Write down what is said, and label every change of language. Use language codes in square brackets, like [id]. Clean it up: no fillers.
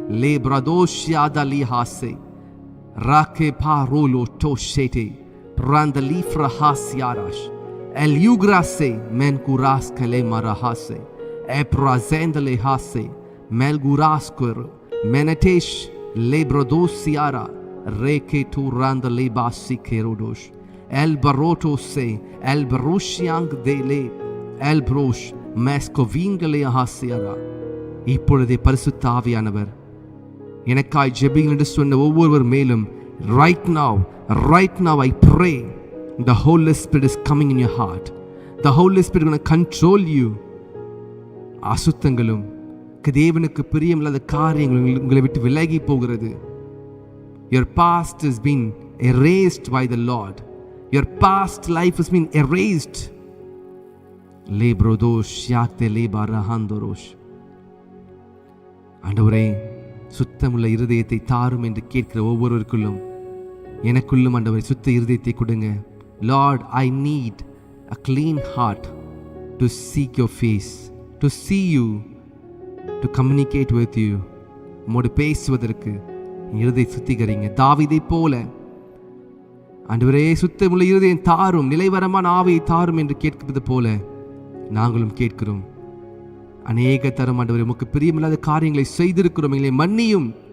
[ta] லே பிரதோஷ்யாத லி ஹாசே ராகே பாரோலோ டோஷேடே பிராந்தலி ஃப்ரஹாஸ்யாராஷ் L யூக்ராசே மென்குராஸ் கலே மரஹாசே எப்ராசெந்தலே ஹாசே மெல்குராஸ்குர் மெனடேஷ் லே பிரதோசியாரா Reke tu randa le basi kerodosh el baroto se el baroshiang de le el brosh mescovingale hasiara. இப்பொழுதே பரிசுத்த ஆவியானவர் எனக்காய் ஜெபிங்கள் என்று சொன்ன ஒவ்வொருவர் மேலும் [en] right now I pray the Holy Spirit is coming in your heart. The Holy Spirit is going to control you. [ta] அசுத்தங்களும் தேவனுக்கு பிரியமில்லாத காரியங்களும் உங்களை விட்டு விலகி போகிறது. [en] Your past has been erased by the Lord. Your past life has been erased. Lebrodosh yakte lebarahandorosh. [ta] ஆண்டவரே, சுத்தமுள்ள இருதயத்தை தாரும் என்று கேட்கிற ஒவ்வொருவருக்குள்ளும் எனக்குள்ளும் ஆண்டவரே சுத்த இருதயத்தை கொடுங்க. [en] Lord, I need a clean heart to seek your face, to see you, to communicate with you. [ta] உம்மோடு பேசுவதற்கு இருதய சுத்திகரிங்க. தாவீதை போல ஆண்டவரே, சுத்தமுள்ள இருதயம் தாரும், நிலைவரமான ஆவியை தாரும் என்று கேட்கிறது போல நாங்களும் கேட்கிறோம். அநேக தரம் ஆண்டவரே, உமக்கு பிரியமில்லாத காரியங்களை செய்திருக்கிறோம், எங்களை மன்னியும்.